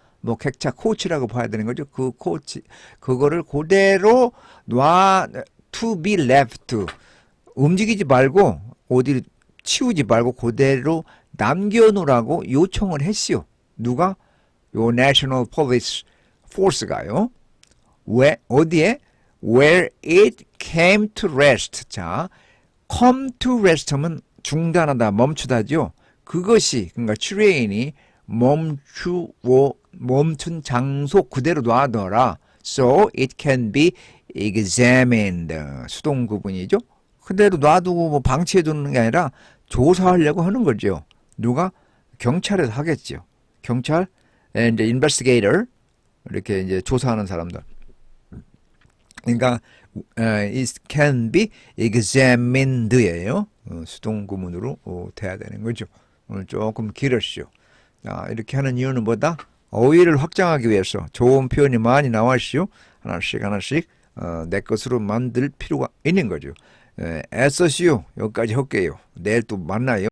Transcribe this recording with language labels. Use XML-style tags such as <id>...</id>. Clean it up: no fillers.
<ko>뭐 객차 코치라고 봐야 되는 거죠. 그 코치 그거를 그대로 to be left 움직이지 말고 어디를 치우지 말고 그대로 남겨놓으라고 요청을 했어요. 누가? 요 National Police Force가요.</ko> <en>왜 어디에? Where it came to rest.</en> <ko>자, come to rest 하면 중단하다, 멈추다죠. 그것이 그러니까 트레인이 멈춘 장소 그대로 놔둬라.</ko> <en>So it can be examined. 수동 구분이죠.</en> <ko>그대로 놔두고 뭐 방치해두는 게 아니라 조사하려고 하는 거죠. 누가? 경찰에서 하겠죠. 경찰, 이제 investigator 이렇게 이제 조사하는 사람들. 그러니까 it can be examined 예요. 수동 구문으로 돼야 되는 거죠. 오늘 조금 길었죠. 이렇게 하는 이유는 뭐다? 어휘를 확장하기 위해서 좋은 표현이 많이 나왔시오. 하나씩 내 것으로 만들 필요가 있는 거죠. 애써시오. 여기까지 할게요. 내일 또 만나요.</ko>